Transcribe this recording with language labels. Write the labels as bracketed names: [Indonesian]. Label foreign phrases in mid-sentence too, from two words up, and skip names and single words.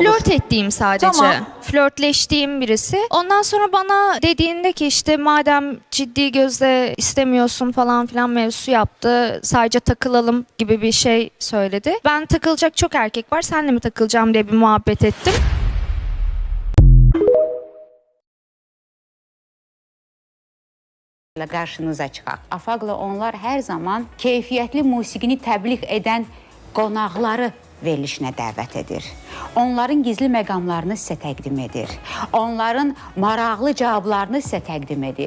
[Turkish] Flört ettiğim sadece. Tamam. Flörtleştiğim birisi. Ondan sonra bana dediğinde ki işte madem ciddi gözle istemiyorsun falan filan mevzusu yaptı. Sadece takılalım gibi bir şey söyledi. Ben takılacak çok erkek var, senle mi takılacağım diye bir muhabbet ettim. [Azerbaijani] Qarşınıza çıxaq. Afaqla onlar hər zaman keyfiyyətli musiqini təbliğ edən qonaqları verilişinə dəvət edir. Onların gizli məqamlarını sizə təqdim edir. Onların maraqlı cavablarını sizə təqdim edir.